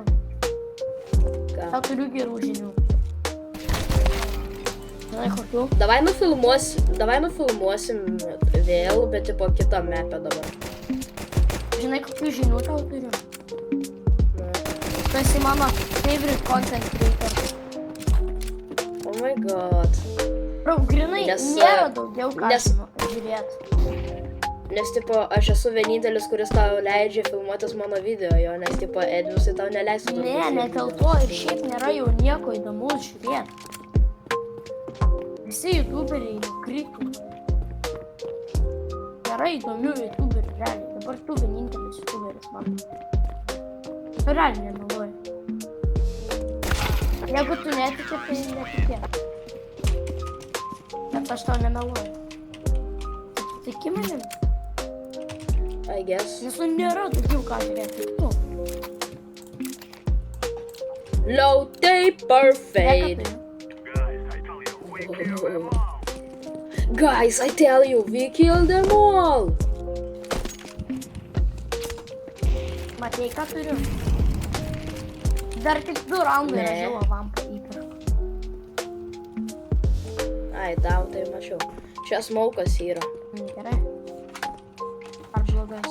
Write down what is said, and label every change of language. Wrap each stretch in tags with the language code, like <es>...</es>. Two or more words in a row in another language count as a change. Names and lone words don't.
<lt>Ką? Tau turiu gerų žinių. Žinai kokių? Davai nufilmuosim vėl, bet po kitą mapę dabar. Žinai kokių žinių tau turiu? Nu. Tu esi mano</lt> <en>favorite content creator. Oh my god.</en> <lt>Bro, grinai, nėra daugiau ką žiūrėti. Nes, tipo, aš esu vienintelis, kuris tau leidžia filmuotis mano video, jo, nes, tipo, Edvisai tau neleistų. Ne, net dėl to ir šiaip nėra jau nieko įdomus žiūrėti. Visi youtuberiai nukrito. Nėra įdomių youtuberių, realiai. Dabar tu vienintelis youtuberis man. Tu realiai nemeluoji. Jeigu tu netiki, tai netikėk. Bet aš tau nemeluoju. Tu tiki manim?</lt> <en>I guess.</en> <lt>Nes tu nėra daugiau ką žiūrėti. Tu.</lt> <en>Low taper fade. Guys, I tell you, we killed them all.</en> <lt>Matei, ką turiu? Dar tik 2 raundai Ne. žuvo vampą įpirku. Ai, tau tai mačiau. Čia smaukas yra. Gerai. Ar blogas?</lt>